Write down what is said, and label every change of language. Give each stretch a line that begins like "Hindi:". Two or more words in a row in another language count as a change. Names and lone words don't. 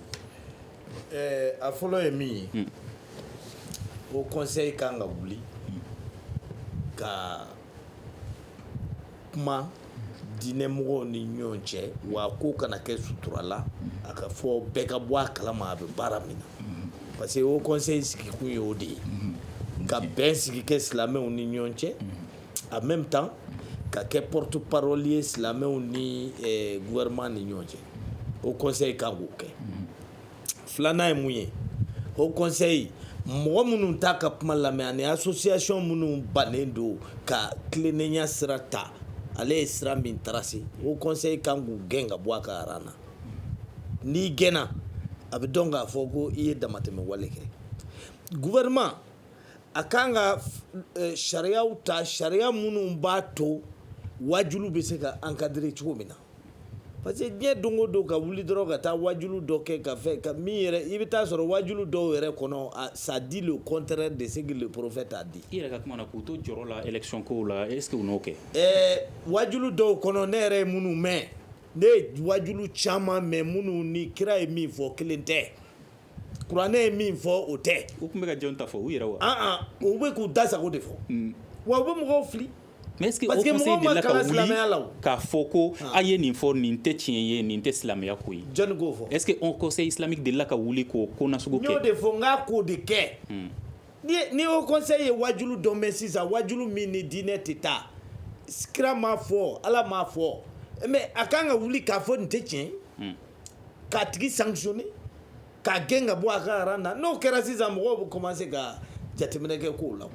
Bambara: a fɔlɔ ye min ye o conseil kan ka wuli ka kuma diinɛmɔgɔw ni ɲɔgɔn cɛ wa ko kana kɛ sutura la a ka fɔ bɛɛ ka bɔ a kalama a bɛ baara min na
French: parce que
Bambara: o conseil sigikun ye o de ye ka bɛn sigi kɛ silamɛw ni ɲɔgɔn cɛ
French: en même temps
Bambara: ka kɛ
French: porte parole
Bambara: ye silamɛw ni gouvernement ni ɲɔgɔn cɛ o conseil kan k'o kɛ filanan ye mun ye o conseil mɔgɔ minnu t'a ka kuma lamɛn ani association minnu bannen don ka tilennenya sira ta ale ye sira min tracé o conseil kan k'u gɛn ka bɔ a ka aran na n'i gɛnna a bɛ dɔn k'a fɔ ko i ye damatɛmɛ wale kɛ gouvernement a kan ka sariyaw ta sariya minnu b'a to wajulu bɛ se ka encadrer cogo min na
French: parce que
Bambara: diɲɛ don o don ka wuli dɔrɔn ka taa wajulu dɔ kɛ ka fɛ ka min yɛrɛ i bɛ taa sɔrɔ wajulu dɔw yɛrɛ kɔnɔ
French: ça dit le contraire de ce que le prophète a dit.
Bambara: i yɛrɛ ka kuma na k'u to jɔrɔ la élection kow la
French: est-ce que
Bambara: u n'o kɛ. wajulu dɔw kɔnɔ ne yɛrɛ ye minnu mɛn ne ye wajulu caman mɛn minnu ni kira ye min fɔ kelen tɛ kuranɛ ye min fɔ o tɛ. u tun bɛ ka jɔn ta fɔ u yɛrɛ wa. u bɛ k'u da sago de fɔ wa u bɛ mɔgɔw fili.
French: mais est-ce que
Bambara: o conseil delila ka wuli k'a fɔ ko a ye nin fɔ nin tɛ tiɲɛ ye nin tɛ silamɛya ko ye. jɔnni k'o fɔ.
French: est-ce que
Bambara: o
French: conseil islamique
Bambara: delila ka wuli k'o ko nasugu kɛ. n y'o de fɔ n k'a k'o de kɛ. ni o conseil ye wajulu dɔ mɛn sisan wajulu min ni diinɛ tɛ taa kira m'a fɔ ala m'a fɔ mais a kan ka wuli k'a fɔ nin tɛ tiɲɛ k'a tigi sanctionner k'a gɛn ka bɔ a ka aran na n'o kɛra sisan mɔgɔw bɛ commencer ka jateminɛ kɛ kow la.